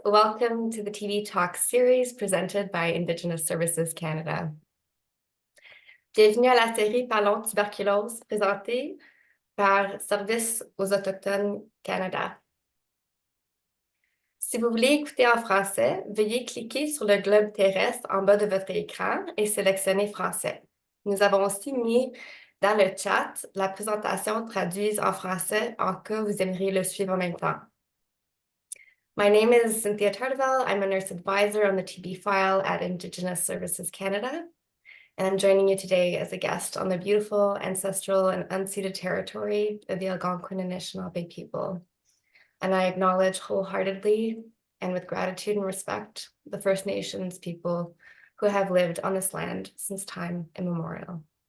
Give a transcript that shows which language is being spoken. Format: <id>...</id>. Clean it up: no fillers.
<en>Welcome to the TB Talk series presented by Indigenous Services Canada.</en> <fr>Bienvenue à la série Parlons tuberculose présentée par Service aux Autochtones Canada. Si vous voulez écouter en français, veuillez cliquer sur le globe terrestre en bas de votre écran et sélectionner français. Nous avons aussi mis dans le chat la présentation traduite en français en cas vous aimeriez le suivre en même temps.</fr> <en>My name is Cynthia Tardevel. I'm a nurse advisor on the TB file at Indigenous Services Canada, and I'm joining you today as a guest on the beautiful, ancestral, and unceded territory of the Algonquin and Anishinaabe people. And I acknowledge wholeheartedly and with gratitude and respect the First Nations people who have lived on this land since time immemorial.</en>